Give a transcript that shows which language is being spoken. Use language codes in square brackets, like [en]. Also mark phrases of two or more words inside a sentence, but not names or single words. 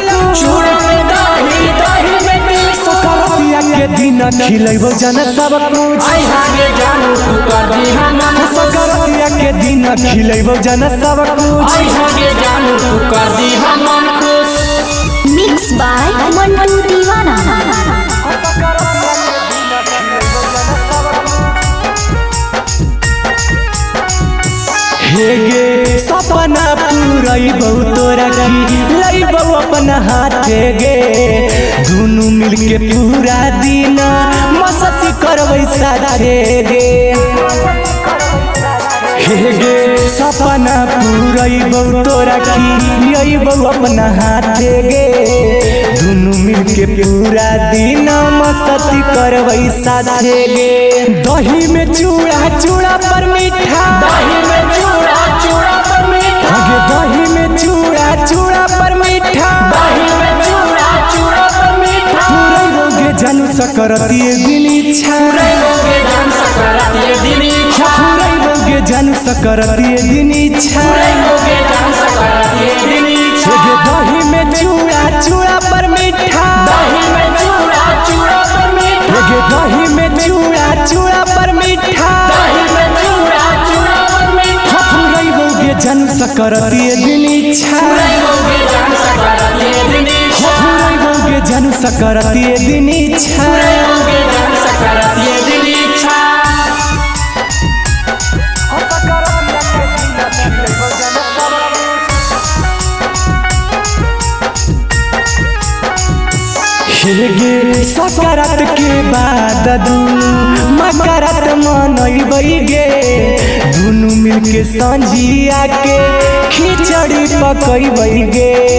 [mai] चूड़ा में दही दही में तिलक सकरतिया के दिन खिलैबो जान सब कुछ अइहा के जानू तू कर दी हमन सकरतिया के दिन खिलैबो जान सब कुछ अइहा के जानू तू कर दी हमन खुश [en] Mixed by Mantu Divana. [mai] हे गे सपना पूरैबौ तोरा की लैबौ अपन हाथे गे दुनू मिलके पूरा दिन मस्ती करबै साथे गे हे गे सपना पूरैबौ तोरा की लैबौ अपन हाथे गे दुनू मिलके पूरा दिन मस्ती करबै साथे गे दही में चूड़ा चूड़ा पर मीठा दही में चूड़ा चूड़ा पर मीठा गे दही में चूड़ा चूड़ा पर मीठा दही में चूड़ा चूड़ा पर मीठा पूरैबौगे जानू सकरतिए दिन इच्छा पूरैबौगे जान सकरतिए दिन इच्छा पूरैबौगे जानू सकरतिए दिन इच्छा पूरैबौगे जान सकरतिए दिन इच्छा गे दही में चूड़ा चूड़ा पर मीठा दही में चूड़ा चूड़ा पर मीठा गे दही में चूड़ा चूड़ा पर मीठा दही में चूड़ा चूड़ा पर मीठा पूरैबौगे जानू सकरतिए दिन इच्छा पूरैबौगे जान सकरतिए दिन इच्छा पूरैबौगे जानू सकरतिए दिन इच्छा पूरैबौगे जान सकरतिए दिन इच्छा गे सकरात के बाद दुनू मकरात मनैबै गे दुनू मिलके संझिया के खिचड़ी पकैबै गे